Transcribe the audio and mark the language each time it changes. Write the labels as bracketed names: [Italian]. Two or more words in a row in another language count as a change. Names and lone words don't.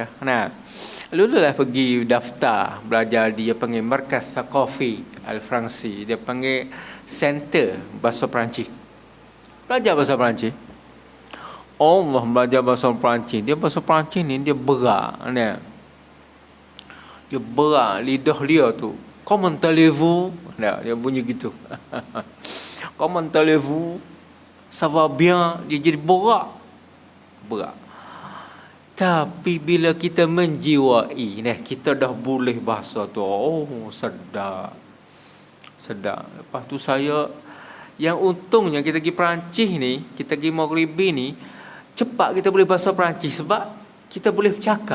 [Malay] Lululah pergi daftar belajar, dia panggil Markaz Thaqafi Al-Fransi. Dia panggil Center Bahasa Perancis. Belajar bahasa Perancis. Allah, belajar bahasa Perancis. Dia bahasa Perancis ni dia berat. Dia berat lidah dia tu. [French] Comment allez-vous? [Malay] Dia bunyi gitu. [French] Comment allez-vous? Ça va bien? [Malay] Dia jadi berat. Tapi bila kita menjiwai, kita dah boleh bahasa tu. Sedap. Lepas tu saya, yang untungnya kita pergi Perancis ni, kita pergi Maghribi ni, cepat kita boleh bahasa Perancis sebab kita boleh bercakap.